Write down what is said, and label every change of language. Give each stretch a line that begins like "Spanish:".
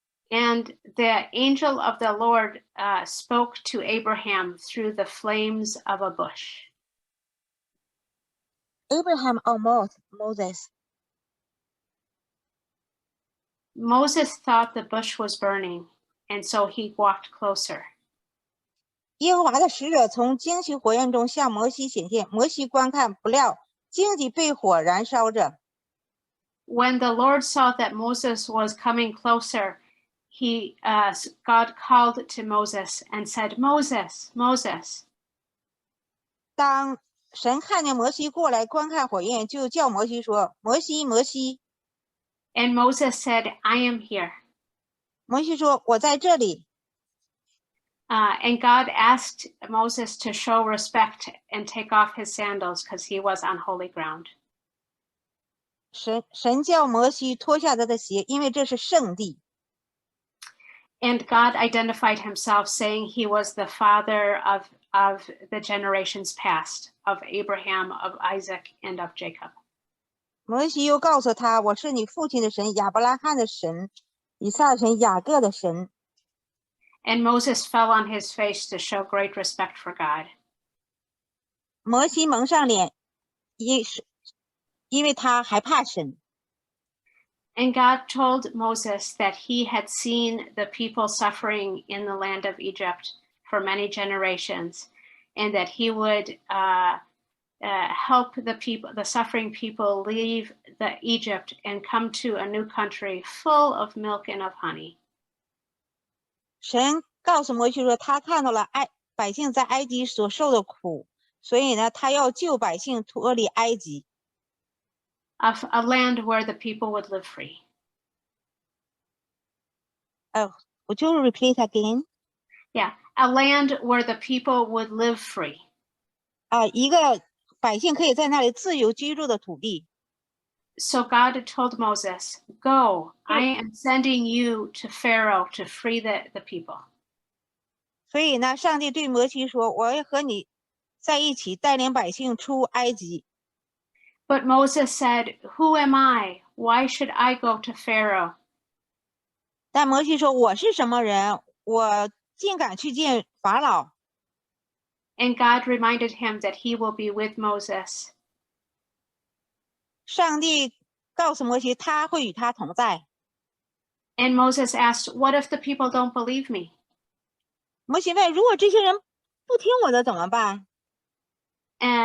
English: And the angel of the Lord spoke to Abraham through the flames of a bush. Abraham or Moses? Moses thought the bush was burning, and so he walked closer.
Chinese: 耶和华的使者从荆棘火焰中向摩西显现，摩西观看，不料荆棘被火燃烧着。
English: When the Lord saw that Moses was coming closer, God called to Moses and said, Moses, Moses.
Chinese: 当神看见摩西过来观看火焰，就叫摩西说：“摩西，摩西。”
English: And Moses said, I am here.
Chinese: 摩西说：“我在这里。”
English: And God asked Moses to show respect and take off his sandals because he was on holy ground.
Chinese: 神叫摩西脱下他的鞋，因为这是圣地。
English: And God identified himself, saying he was the father of the generations past, of Abraham, of Isaac, and of Jacob.
Chinese: 摩西又告诉他：“我是你父亲的神，亚伯拉罕的神，以撒的神，雅各的神。”
English: And Moses fell on his face to show great respect for God.
Chinese: 摩西蒙上脸，因为他害怕神。
English: And God told Moses that he had seen the people suffering in the land of Egypt for many generations, and that he would help the suffering people leave Egypt and come to a new country full of milk and of honey.
Chinese: 神告诉摩西说，他看到了百姓在埃及所受的苦，所以呢，他要救百姓脱离埃及。
English: Of a land where the people would live free. Would you repeat again? Yeah, a land where the people would live free.
Chinese: 一个百姓可以在那里自由居住的土地。
English: So God told Moses, go, I am sending you to Pharaoh to free the people.
Chinese: 所以呢，上帝对摩西说：“我要和你在一起，带领百姓出埃及。”
English: But Moses said, who am I? Why should I go to Pharaoh?
Chinese: 但摩西说：“我是什么人？我竟敢去见法老。”
English: And God reminded him that he will be with Moses.
Chinese: 上帝告诉摩西，他会与他同在。
English: And Moses asked, what if the people don't believe me?
Chinese: 摩西问：“如果这些人不听我的怎么办？”